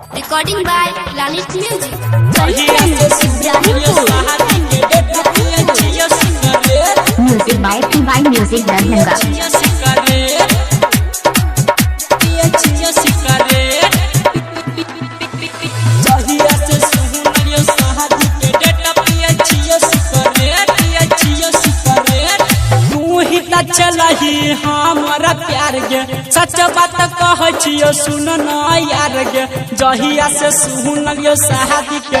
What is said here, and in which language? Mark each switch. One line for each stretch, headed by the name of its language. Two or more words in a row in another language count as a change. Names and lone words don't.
English: Recording by Lalit Music. Music by PY Music Darbhanga.
Maithili: चलही हमारा प्यार गे सच बात कह सुन न यार गे जहिया से सुनलियो शादी के